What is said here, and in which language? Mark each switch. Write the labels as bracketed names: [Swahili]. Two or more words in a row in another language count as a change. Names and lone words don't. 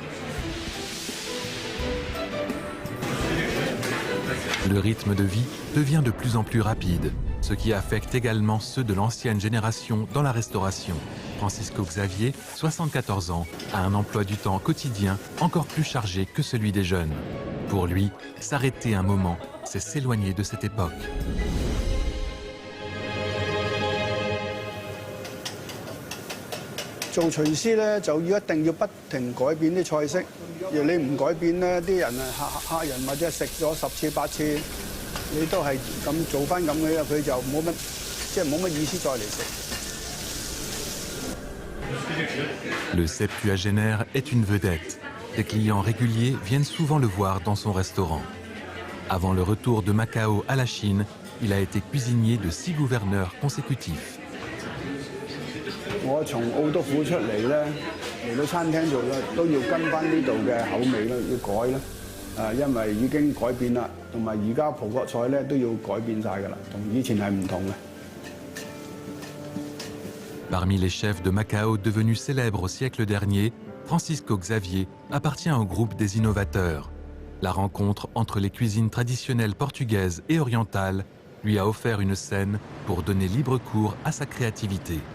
[French] Le rythme de vie devient de plus en plus rapide, ce qui affecte également ceux de l'ancienne génération dans la restauration. Francisco Xavier, 74 ans, a un emploi du temps quotidien encore plus chargé que celui des jeunes. Pour lui, s'arrêter un moment, c'est s'éloigner de cette époque. [Cantonese] 做廚師咧就一定要不停改變啲菜式，而你唔改變咧，啲人客人或者食咗10次8次，你都係咁做翻咁嘅，佢就冇乜即係冇乜意思再嚟食。 [French] Le septuagénaire est une vedette. Des clients réguliers viennent souvent le voir dans son restaurant. Avant le retour de Macao à la Chine, il a été cuisinier de 6 gouverneurs consécutifs. [Cantonese] 我從澳督府出嚟咧，嚟到餐廳做咧，都要跟翻呢度嘅口味啦，要改啦。因為已經改變啦，同埋而家葡國菜咧都要改變晒㗎啦，同以前係唔同嘅。 [French] Parmi les chefs de Macao devenus célèbres au siècle dernier, Francisco Xavier appartient au groupe des innovateurs. La rencontre entre les cuisines traditionnelles portugaises et orientales lui a offert une scène pour donner libre cours à sa créativité.